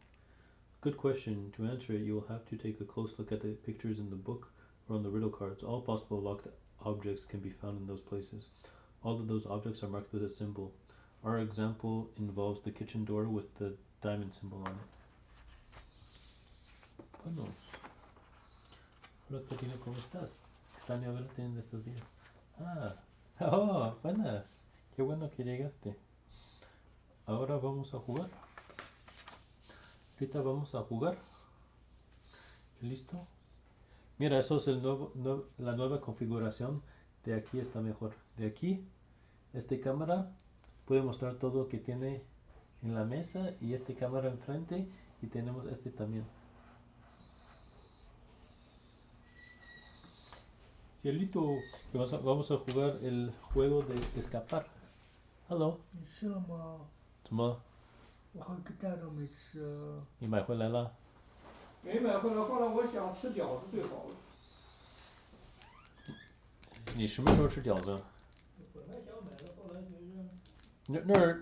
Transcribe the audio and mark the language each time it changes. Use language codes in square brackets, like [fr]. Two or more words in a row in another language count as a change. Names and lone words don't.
[en] Good question. To answer it, you will have to take a close look at the pictures in the book or on the riddle cards. All possible locked objects can be found in those places. All of those objects are marked with a symbol. Our example involves the kitchen door with the diamond symbol on it. [es] Bueno. Hola, Karina, ¿cómo estás? Extraño verte en estos días. Oh, buenas. Qué bueno que llegaste. Ahora vamos a jugar. Ahorita vamos a jugar. ¿Listo? Mira, eso es la nueva configuración. De aquí está mejor. De aquí, esta cámara puede mostrar todo lo que tiene en la mesa y esta cámara enfrente y tenemos este también. Cielito, vamos a jugar el juego de escapar. [en] Hello. [zh] 你吃了吗？怎么？我和个蛋都没吃。你买回来了？没买回来，后来我想吃饺子最好了。你什么时候吃饺子？本来想买的，后来觉着。